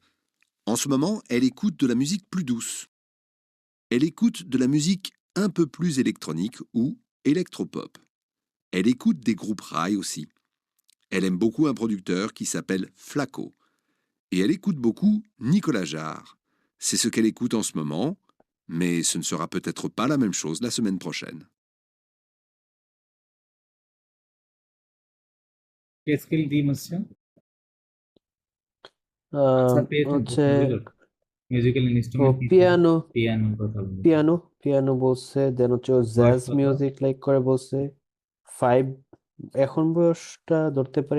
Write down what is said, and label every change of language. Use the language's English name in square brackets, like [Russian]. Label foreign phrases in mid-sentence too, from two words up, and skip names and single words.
[French] En ce moment, elle écoute de la musique plus douce. Elle écoute de la musique un peu plus électronique ou électropop. Elle écoute des groupes rail aussi. Elle aime beaucoup un producteur qui s'appelle Flaco. Et elle écoute beaucoup Nicolas Jarre. C'est ce qu'elle écoute en ce moment, mais ce ne sera peut-être pas la même chose la semaine prochaine. [Bangla] কে স্কেল ডি হচ্ছে আহ, আচ্ছা পেয়েছেন হচ্ছে প্রশ্নগুলোর মিউজিক্যাল ও ইনস্ট্রুমেন্ট কি ছিল পিয়ানো পিয়ানোর কথা বলেছে পিয়ানো পিয়ানো বলছে, দেন হচ্ছে ও বয়স জ্যাজ কত [English] music like [Bangla] করে বলছে। 5, এখন বয়সটা ধরতে পারি